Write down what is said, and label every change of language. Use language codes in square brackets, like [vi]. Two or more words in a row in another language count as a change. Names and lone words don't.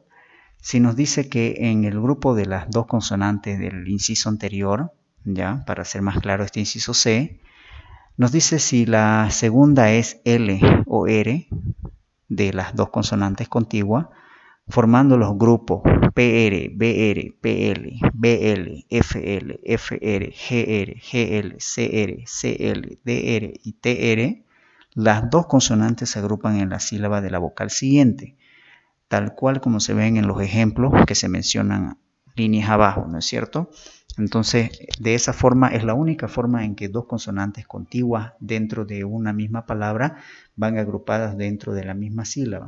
[es] Si nos dice que en el grupo de las 2 consonantes del inciso anterior, ya, para hacer más claro este inciso C, nos dice si la segunda es L o R de las 2 consonantes contiguas, formando los grupos PR, BR, PL, BL, FL, FR, GR, GL, CR, CL, DR y TR, las 2 consonantes se agrupan en la sílaba de la vocal siguiente. tal cual como se ven en los ejemplos que se mencionan líneas abajo, ¿no es cierto? Entonces, de esa forma es la única forma en que dos consonantes contiguas dentro de una misma palabra van agrupadas dentro de la misma sílaba.